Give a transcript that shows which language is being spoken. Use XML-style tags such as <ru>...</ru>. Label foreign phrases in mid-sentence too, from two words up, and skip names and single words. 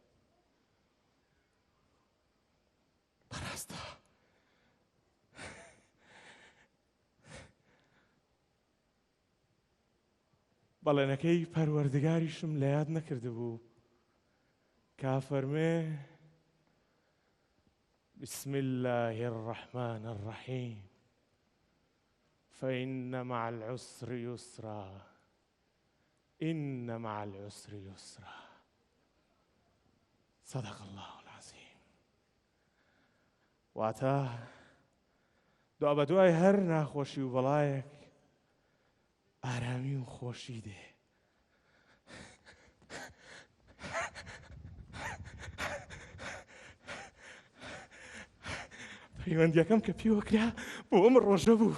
<ckb>بەڕاستە بەڵێنەکەی پەروەردگاریشم لە یاد نەکردبوو کا فەرمێ</ckb> <ar>بسم الله الرحمن الرحيم فإن مع العسر يسرا إن مع العسر يسرا صدق الله العظيم.</ar> <ckb>واتە دوا بە دوای هەر ناخۆشی و بەڵایەک ئارامی و خۆشی دێ. پەیوەندیەکەم کە پێوە کرا بۆ ئەم ڕۆژە بوو.</ckb>